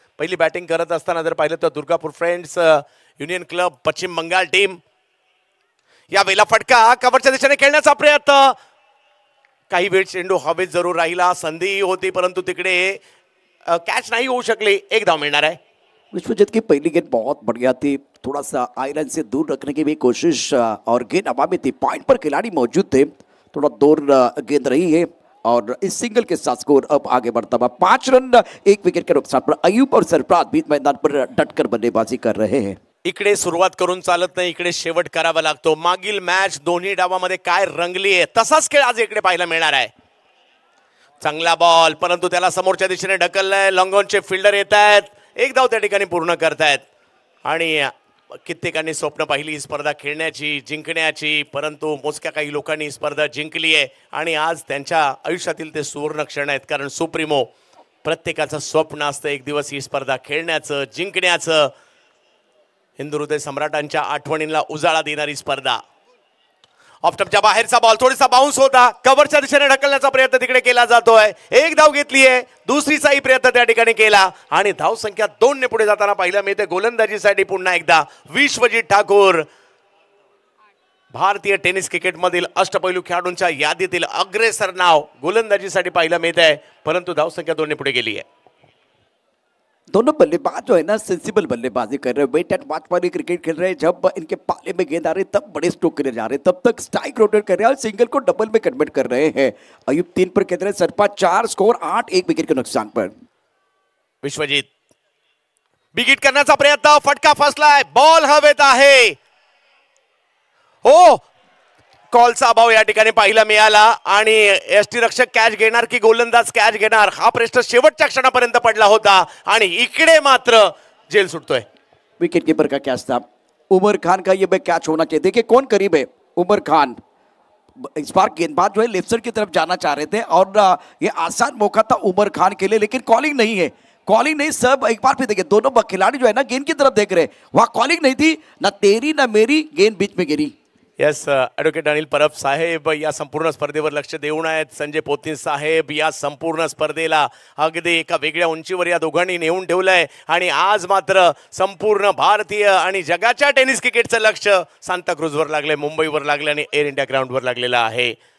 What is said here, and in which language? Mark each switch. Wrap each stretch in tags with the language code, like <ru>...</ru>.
<mr>पहिली बॅटिंग करत असताना जर पाहिलं तर दुर्गापूर फ्रेंड्स युनियन क्लब पश्चिम बंगाल टीम। या वेळेला फटका, कव्हरच्या दिशेने खेळण्याचा प्रयत्न, काही वेळ चेंडू हवेत जरूर राहिला, संधी होती परंतु तिकडे कैच</mr> <hi>नहीं हो</hi> <mr>शकली। 1 धाव मिळणार आहे।</mr> <hi>विश्वजीत की पहली गेंद बहुत बढ़िया थी, थोड़ा सा आयरन से दूर रखने की भी कोशिश और गेंद हवा में थी, पॉइंट पर खिलाड़ी मौजूद थे, थोड़ा दूर गेंद रही है और इस सिंगल के साथ स्कोर अब आगे बढ़ता हुआ 5 रन 1 विकेट के नुकसान पर। अयूब और सरफराज बीच मैदान पर डटकर बल्लेबाजी कर रहे हैं।</hi> <mr>इकडे सुरुवात करून चालत नाही, इकडे शेवट करावा लागतो। मागील मॅच दोन्ही डावामध्ये काय रंगली आहे तसाच खेळ आज इकडे पाहायला मिळणार आहे। चांगला बॉल, परंतु त्याला समोरच्या दिशेने ढकललाय, लॉंगॉनचे फिल्डर येत आहेत, 1 धाव त्या ठिकाणी पूर्ण करतायत आणि कित्येकांनी स्वप्न पाहिली ही स्पर्धा खेळण्याची, जिंकण्याची, परंतु मोजक्या काही लोकांनी ही स्पर्धा जिंकली आहे आणि आज त्यांच्या आयुष्यातील ते सुवर्ण क्षण आहेत, कारण सुप्रीमो प्रत्येकाचं स्वप्न असतं एक दिवस ही स्पर्धा खेळण्याचं, जिंकण्याचं। हिंदू हृदय सम्राटांच्या आठवणींना उजाळा देणारी स्पर्धा। ऑफ टपच्या बाहेरचा बॉल थोडासा बाउन्स होता, कव्हरच्या दिशेने ढकलण्याचा प्रयत्न तिकडे केला जातोय, 1 धाव घेतली आहे, दुसरीचाही प्रयत्न त्या ठिकाणी केला आणि धाव संख्या 2 ने पुढे जाताना पाहायला मिळते। गोलंदाजीसाठी पुन्हा एकदा विश्वजीत ठाकूर, भारतीय टेनिस क्रिकेटमधील अष्टपैलू खेळाडूंच्या यादीतील अग्रेसर नाव गोलंदाजीसाठी पाहायला मिळत आहे, परंतु धाव संख्या 2 ने पुढे गेली आहे।</mr> <hi>दोनों बल्लेबाज जो है ना सेंसिबल बल्लेबाजी कर रहे हैं, वेट एंड वॉच वाली क्रिकेट खेल रहे हैं। जब इनके पाले में गेंद आ रही तब बड़े स्ट्रोक के लिए जा रहे हैं, तब तक स्ट्राइक रोटेट कर रहे हैं और सिंगल को डबल में कन्वर्ट कर रहे हैं। अयूब 3 पर खेल रहे हैं, सरफराज 4, स्कोर 8 1 विकेट के नुकसान पर।</hi> <mr>विश्वजीत बिगिट करण्याचा प्रयत्न, फटका फसलाय, बॉल हवेत आहे, हो कॉलचा अभाव या ठिकाणी पाहायला मिळाला आणि एसटी रक्षक कॅच घेणार की गोलंदाज कॅच घेणार हा प्रश्न शेवटच्या क्षणापर्यंत पडला होता आणि इकडे मात्र जेल सुटतोय।</mr> <hi>विकेट कीपर का कैच था, उमर खान का ये कैच होना चाहिए। देखिए कौन करीब है, उमर खान इस बार गेंदबाज जो है लेफ्ट साइड की तरफ जाना चाह रहे थे और ये आसान मौका था उमर खान के लिए, लेकिन कॉलिंग नहीं है, कॉलिंग नहीं। सब एक बार फिर देखिए दोनों खिलाड़ी जो है ना गेंद की तरफ देख रहे, वहां कॉलिंग नहीं थी, ना तेरी ना मेरी, गेंद बीच में गिरी।</hi> <mr>येस, ॲडव्होकेट अनिल परब साहेब या संपूर्ण स्पर्धेवर लक्ष देऊन आहेत. संजय पोतनी साहेब या संपूर्ण स्पर्धेला अगदी एका वेगळ्या उंचीवर या दोघांनी नेऊन ठेवलंय आणि आज मात्र संपूर्ण भारतीय आणि जगाच्या टेनिस क्रिकेटचं लक्ष सांताक्रूजवर लागलंय, मुंबईवर लागलं आणि एअर इंडिया ग्राउंडवर लागलेलं आहे.</mr>